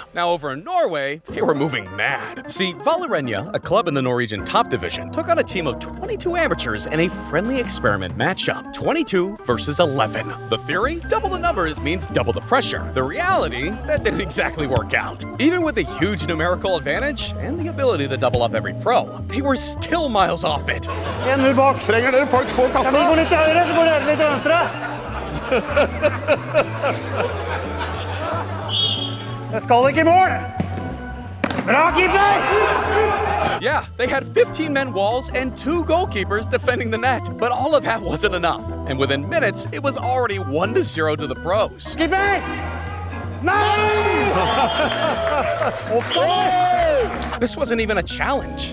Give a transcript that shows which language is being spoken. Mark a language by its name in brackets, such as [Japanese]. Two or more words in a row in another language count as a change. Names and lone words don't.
[English] Now over in Norway, they were moving mad. See, Vålerenga, a club in the Norwegian top division, took on a team of 22 amateurs in a friendly experiment matchup. 22 versus 11. The theory? Double the numbers means double the pressure. The reality? That didn't exactly work out. Even with a huge numerical advantage and the ability to double up every pro, they were still miles off it. [Norwegian] 1-0 bak. Trenger dere folk på kassa? Vi går litt til høyre, så går dere litt til venstre. Jeg skal ikke I mål! Bra, keeper! [English] Yeah, they had 15 men walls and 2 goalkeepers defending the net. But all of that wasn't enough. And within minutes, it was already 1-0 to the pros. [Norwegian] Keeper! Nei! [English] This wasn't even a challenge.